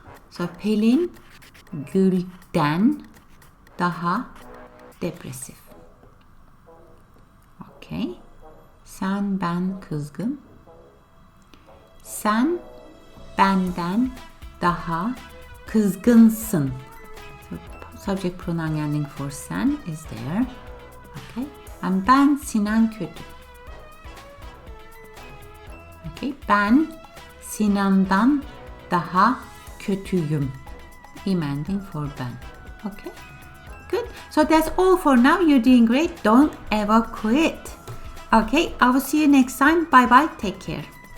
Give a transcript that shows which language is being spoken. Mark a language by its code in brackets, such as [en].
[tr] So Pelin Gül'den daha depresif. Okay. Sen, ben, kızgın. Sen benden daha kızgınsın. [en] So, subject pronoun ending for sen is there. Okay. And ben, Sinan kötü. Okay. [tr] Ben Sinan'dan daha kötüyüm. [en] Im ending for ben. Okay. Good. So that's all for now. You're doing great. Don't ever quit. Okay, I will see you next time. Bye bye. Take care.